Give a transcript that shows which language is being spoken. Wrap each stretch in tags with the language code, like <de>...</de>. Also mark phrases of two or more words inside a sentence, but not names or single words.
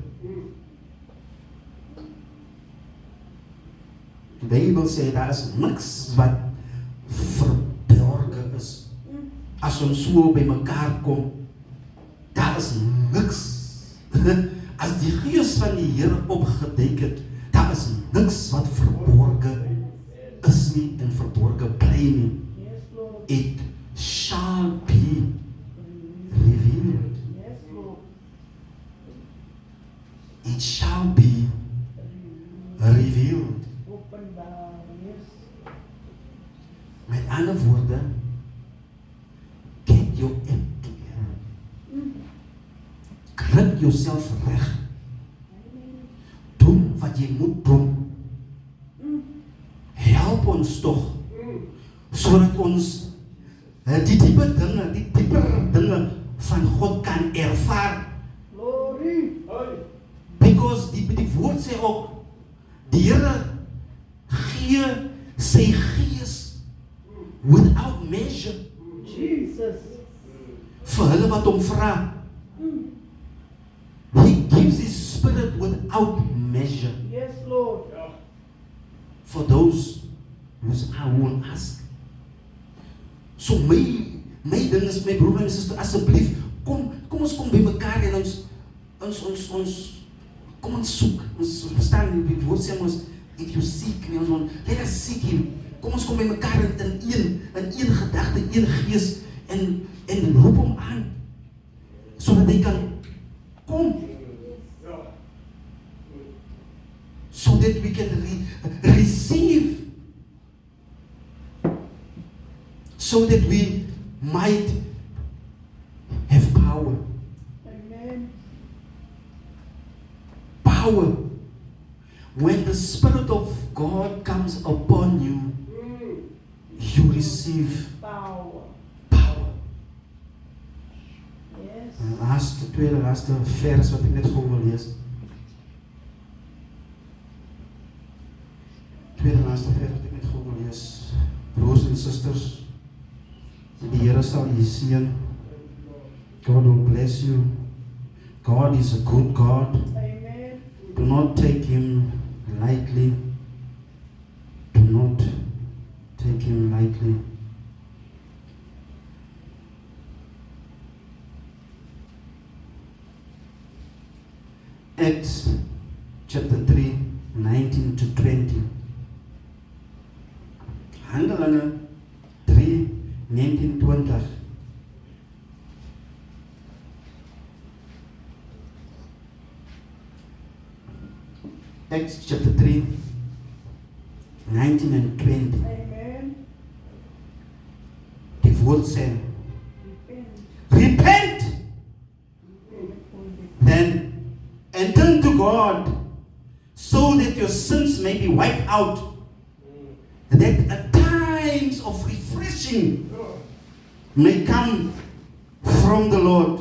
<af>Die Bybel sê, daar is niks wat verborgen is. As ons so by mekaar kom, daar is niks. As die Gees van die Here opgedek het, daar is niks wat verborgen is nie en verborgen bly nie.</af> <en>It shall be revealed. It shall be revealed.</en> <af>Met ander woorde,</af> <en>get your act together.</en> <af>Krik jouself reg. Doen wat jy moet doen. Help ons tog, sodat ons die dieper dinge van God kan ervaar. Because die woord sê ook, die Here gee sy Gees</af> <en>without measure.</en> <af>Jesus. Vir hulle wat hom vra.</af> <en>He gives his Spirit without measure. Yes, Lord. For those who will ask.</en> <af>So my ding is, my broer en suster, asseblief, kom ons kom by mekaar en ons kom ons soek. Ons verstaan die woord sê ons,</af> <en>if you seek me, let us seek him.</en> <af>Kom ons kom by mekaar in een gedagte, een gees en roep hom aan sodat hy kan kom.</af> <en>So that we can receive. So that we might have power. Amen. Power. When the Spirit of God comes upon you, you receive Power. power. Yes.</en> <af>Tweede laaste vers wat ek net gou wil lees. Tweede laaste vers wat ek net gou wil lees. Broers en susters, die Here sal u seën.</af> <en>God will bless you. God is a good God. Amen. Do not take him lightly. Do not take him lightly. Acts chapter 3, 19 to 20.</en> <af>Handelinge 3, 19, 20.</af> <en>Acts chapter 3, 19 and 20. Amen.</en> <af>Die woord sê,</af> <en>Repent. repent then and turn to God so that your sins may be wiped out, that at times of refreshing may come from the Lord.</en>